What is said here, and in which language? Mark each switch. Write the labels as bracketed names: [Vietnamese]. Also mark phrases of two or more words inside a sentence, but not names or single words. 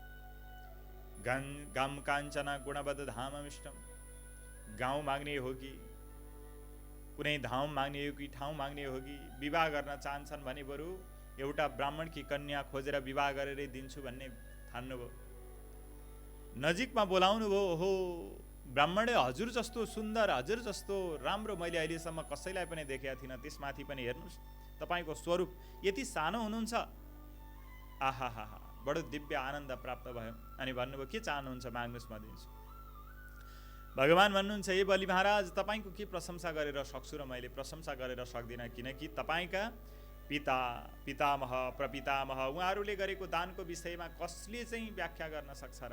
[Sanskrit] गम काञ्चना गुणवद धाममिष्टम, [Nepali] गाउँ माग्ने हो कि कुनै धाम माग्ने हो कि ठाउँ माग्ने हो कि विवाह गर्न चाहन्छन् भने बरु एउटा ब्राह्मणकी कन्या खोजेर विवाह गरेरै दिन्छु भन्ने ठान्नुभयो। नजिकमा बोलाउनु भयो। ओहो ब्राह्मणले हजुर जस्तो सुन्दर, हजुर जस्तो राम्रो मैले अहिलेसम्म कसैलाई पनि देखेका थिइनँ। त्यसमाथि पनि हेर्नुहोस्, तपाईँको स्वरूप यति सानो हुनुहुन्छ। आहा हा हा, बडो दिव्य आनन्द प्राप्त भयो। अनि भन्नुभयो, के चाहनुहुन्छ माग्नुहोस्, म दिन्छु। भगवान भन्नुहुन्छ, हे बलि महाराज, तपाईँको के प्रशंसा गरेर सक्छु र? मैले प्रशंसा गरेर सक्दिनँ, किनकि तपाईँका पिता, पितामह, प्रपितामह उहाँहरूले गरेको दानको विषयमा कसले चाहिँ व्याख्या गर्न सक्छ र?